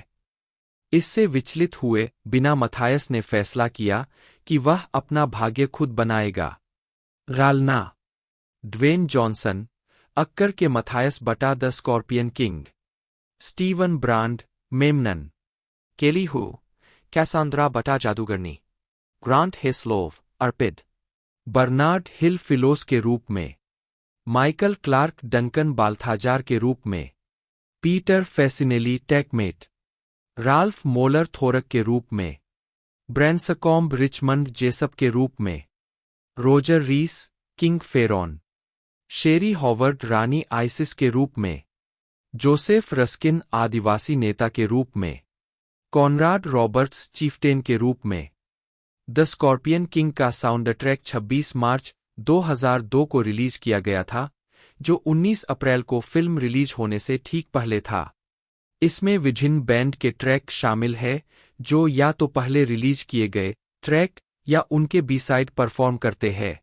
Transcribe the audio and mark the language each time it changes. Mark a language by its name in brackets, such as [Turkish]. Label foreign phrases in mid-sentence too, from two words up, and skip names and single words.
[Hindi] इससे विचलित हुए बिना मथायस ने फैसला किया कि वह अपना भाग्य खुद बनाएगा। रालना, ड्वेन जॉनसन, अक्कर के मथायस बटा द स्कॉर्पियन किंग, स्टीवन ब्रांड, मेमनन, केली हु, कैसांद्रा बटा जादूगरनी, ग्रांट हेस्लोव, अर्पिड, बर्नार्ड हिल फिलोस के रूप में, माइकल क्लार्क डंकन बाल्थाजार के रूप में, पीटर फेसिनेली टेकमेट, राल्फ मोलर थोरक के रूप में, ब्रैंसकॉम्ब रिचमंड जेसप के रूप में, रोजर रीस, किंग फेरॉन, शेरी हॉवर्ड रानी आइसिस के रूप में, जोसेफ रस्किन आदिवासी नेता के रूप में, कॉनराड रॉबर्ट्स चीफ्टेन के रूप में। द स्कॉर्पियन किंग का साउंड ट्रैक 26 मार्च 2002 को रिलीज किया गया था, जो 19 अप्रैल को फिल्म रिलीज होने से ठीक पहले था। इसमें विभिन्न बैंड के ट्रैक शामिल है, जो या तो पहले रिलीज किए गए ट्रैक या उनके [English] B-side perform [Hindi] करते हैं।